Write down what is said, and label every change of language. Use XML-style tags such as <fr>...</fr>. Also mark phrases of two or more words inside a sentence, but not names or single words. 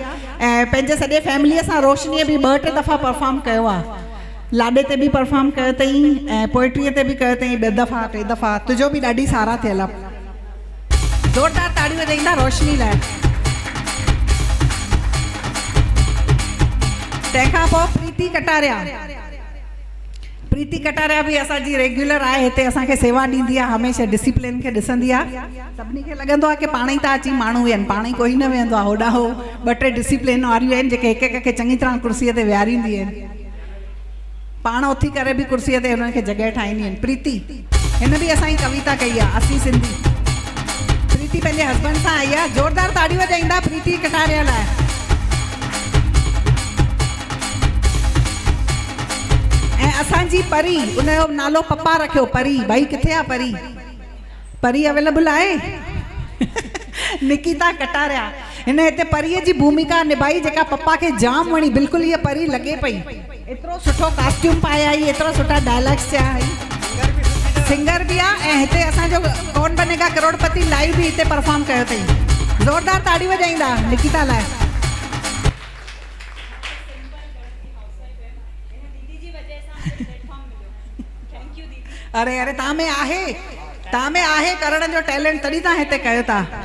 <sd>ऐं पंहिंजे सॼे फैमिलीअ सां रोशनीअ बि 2-3 दफ़ा परफॉर्म कयो आहे। लाॾे ते बि परफॉर्म कयो अथई ऐं पोइट्रीअ ते बि कयो अथई 2 दफ़ा 3 दफ़ा। तुंहिंजो बि ॾाढी सारा थियल आहे। ज़ोरदार ताड़ी वॼाईंदा रोशनी लाइ। तंहिंखां पोइ प्रीति कटारिया। प्रीति कटारिया बि असांजी रेगुलर आहे, हिते असांखे सेवा ॾींदी आहे, हमेशह डिसिप्लिन खे ॾिसंदी आहे। सभिनी खे लॻंदो आहे की पाण ई था अची माण्हू वेहनि, पाण ई कोई न वेहंदो आहे, होॾां हो 2-3 डिसिप्लिन वारियूं आहिनि जेके हिक हिक खे चङी तरह कुर्सीअ ते विहारींदियूं आहिनि, पाण उथी करे बि कुर्सीअ ते हुननि खे जॻह ठाहींदियूं आहिनि। प्रीति हिन बि असांजी कविता कई आहे, असीं सिंधी। प्रीति पंहिंजे हस्बैंड सां आई आहे। ज़ोरदार ताड़ी वॼाईंदा प्रीति कटारिया लाइ। ऐं असांजी परी, उनजो नालो पप्पा रखियो परी। भाई किथे आहे परी? परी अवेलेबल आहे? निकिता कटारिया। हिन हिते परीअ जी भूमिका निभाई जेका पप्पा खे जाम वणी। बिल्कुलु हीअ परी लॻे पई, एतिरो सुठो कॉस्ट्यूम पाए आई, एतिरा सुठा डायलॉग्स चया आई, सिंगर भी आ। ऐं हिते असांजो कौन बनेगा करोड़पति लाइव भी हिते परफॉर्म कयो अथई। ज़ोरदार ताड़ी वॼाईंदा निकिता लाइ। अरे अरे तव्हां में आहे करण जो टैलेंट, तॾहिं तव्हां हिते कयो था।</sd>